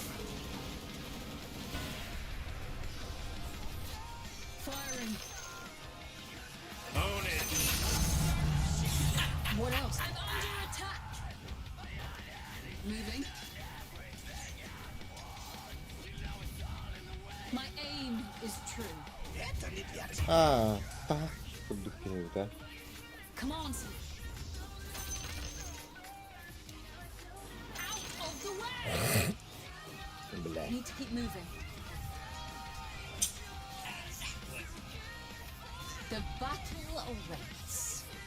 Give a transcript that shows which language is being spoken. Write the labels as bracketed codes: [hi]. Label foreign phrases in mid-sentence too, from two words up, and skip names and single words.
[en] Firing. Own it. What else? I'm under attack. Moving. My aim is true. [ru] А, так, поддупил, да? [en] Come on, Sam. Out of the way! [ru] Бля. [en] Need to keep moving. The battle awaits.